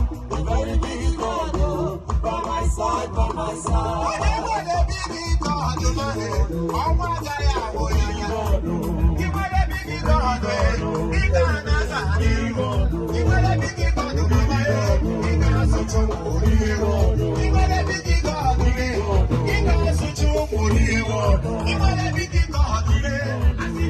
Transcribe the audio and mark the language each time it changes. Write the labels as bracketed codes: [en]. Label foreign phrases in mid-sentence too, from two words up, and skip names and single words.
[en] The very big God, oh, by my side, by my side. [ig] Onye nwere [en] big God, man, [ig] ọnwa agaghị ahụ ya anya. Ị nwere [en] big God, [ig] eh, ị ga-anaza n'ihu. Ị nwere [en] big God, [ig] mama, eh, ị ga-asụtụ nkwụ n'ihu. Ị nwere [en] big God, [ig] eh, ị ga-asụtụ nkwụ n'ihu. Ị nwere [en] big God, [ig] eh,